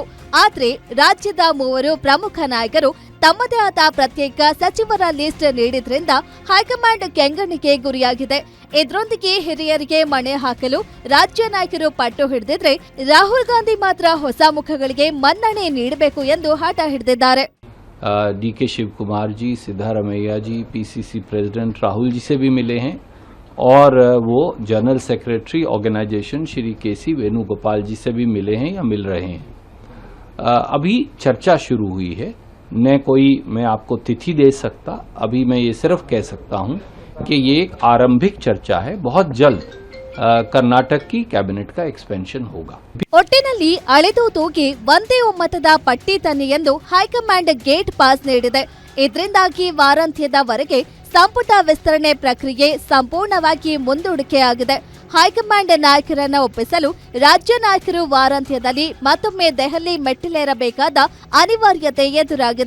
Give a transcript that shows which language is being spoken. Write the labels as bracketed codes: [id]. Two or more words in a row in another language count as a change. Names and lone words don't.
[kn] ಆದ್ರೆ ರಾಜ್ಯದ 3 ಪ್ರಮುಖ ನಾಯಕರು ತಮ್ಮದೇ ಆದ ಪ್ರತ್ಯೇಕ ಸಚಿವರ ಲಿಸ್ಟ್ ನೀಡಿದ್ರಿಂದ ಹೈಕಮಾಂಡ್ ಕೆಂಗಣ್ಣಿಗೆ ಗುರಿಯಾಗಿದೆ. ಇದರೊಂದಿಗೆ ಹಿರಿಯರಿಗೆ ಮಣೆ ಹಾಕಲು ರಾಜ್ಯ ನಾಯಕರು ಪಟ್ಟು ಹಿಡಿದಿದ್ರೆ, ರಾಹುಲ್ ಗಾಂಧಿ ಮಾತ್ರ ಹೊಸ ಮುಖಗಳಿಗೆ ಮನ್ನಣೆ ನೀಡಬೇಕು ಎಂದು ಹಠ ಹಿಡಿದಿದ್ದಾರೆ. [hi] डीके शिव कुमार जी, सिद्धारमैया जी, [en] PCC president [hi] राहुल जी से भी मिले हैं और वो [en] General Secretary Organisation [hi] श्री केसी वेणुगोपाल जी से भी मिले हैं या मिल रहे हैं. अभी चर्चा शुरू हुई है. मैं आपको तिथि दे सकता. अभी मैं ये सिर्फ कह सकता हूं कि ये एक आरंभिक चर्चा है. बहुत जल्द कर्नाटक की कैबिनेट का एक्सपेंशन होगा. [kn] ಒಟ್ಟಿನಲ್ಲಿ ಅಳೆದು ತೂಗಿ ಒಂದೇ ಒಮ್ಮತದ ಪಟ್ಟಿ ತನ್ನಿ ಎಂದು ಹೈಕಮಾಂಡ್ [en] gate pass [kn] ನೀಡಿದೆ. ಇದರಿಂದಾಗಿ ವಾರಾಂತ್ಯದವರೆಗೆ ಸಂಪುಟ ವಿಸ್ತರಣೆ ಪ್ರಕ್ರಿಯೆ ಸಂಪೂರ್ಣವಾಗಿ ಮುಂದೂಡಿಕೆಯಾಗಿದೆ. ಹೈಕಮಾಂಡ್ ನಾಯಕರನ್ನ ಒಪ್ಪಿಸಲು ರಾಜ್ಯ ನಾಯಕರು ವಾರಾಂತ್ಯದಲ್ಲಿ ಮತ್ತೊಮ್ಮೆ ದೆಹಲಿ ಮೆಟ್ಟಿಲೇರಬೇಕಾದ ಅನಿವಾರ್ಯತೆ ಎದುರಾಗಿದೆ.